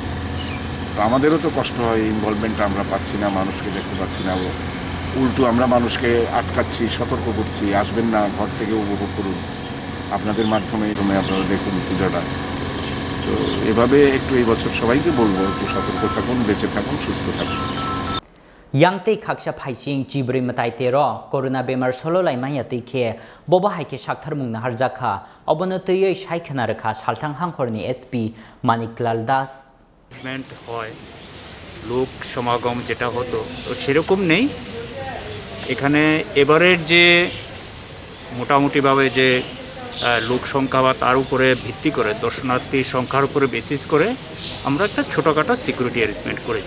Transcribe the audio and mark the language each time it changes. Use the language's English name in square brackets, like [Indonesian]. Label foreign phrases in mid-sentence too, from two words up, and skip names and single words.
[Bangla] তো আমাদেরও তো কষ্ট হয়, ইনভলভমেন্টটা আমরা পাচ্ছি না, মানুষকে দেখতে পাচ্ছি না, উল্টো আমরা মানুষকে আটকাচ্ছি, সতর্ক করছি, আসবেন না, ঘর থেকে উপভোগ করুন, আপনাদের মাধ্যমে আপনারা দেখুন পূজাটা। তো এভাবে একটু এই বছর সবাইকে বলবো, একটু সতর্ক থাকুন, বেঁচে থাকুন, সুস্থ থাকুন। [Kok Borok] Yangte khaksa phaising chibri matai tero corona bemar solo lai maya teikhe boba haike shakthar mung nahar jakha obono tei shaikhana rakha salthang hangkhorni SP Maniklal Das [Bangla] হয় লোক সমাগম যেটা হতো তো সেরকম নেই এখানে। এবারের যে মোটামুটিভাবে যে লোক সংখ্যা বা তার উপরে ভিত্তি করে দর্শনার্থী সংখ্যার উপরে বেসিস করে আমরা একটা ছোটোখাটো [English] security arrangement [Bangla] করেছি।